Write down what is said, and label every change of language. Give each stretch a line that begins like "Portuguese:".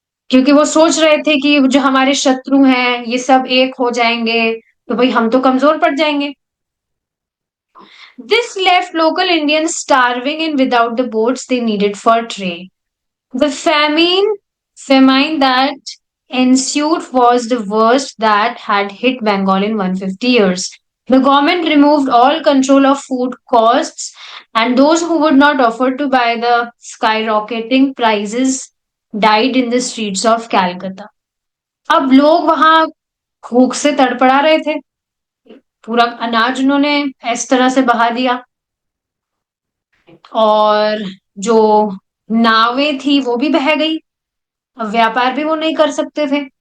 Hindi: क्योंकि वो सोच रहे थे कि जो हमारे शत्रु हैं ये सब एक हो जाएंगे तो भाई हम तो कमजोर पड़ जाएंगे।
English: This left local Indians starving in without the boats they needed for trade. The famine that ensued was the worst that had hit Bengal in 150 years. The government removed all control of food costs, and those who would not afford to buy the skyrocketing prices died in the streets of Calcutta.
Hindi: अब लोग वहां भूख से तड़पड़ा रहे थे, पूरा अनाज उन्होंने इस तरह से बहा दिया, और जो नावें थी वो भी बह गई, अब व्यापार भी वो नहीं कर सकते थे।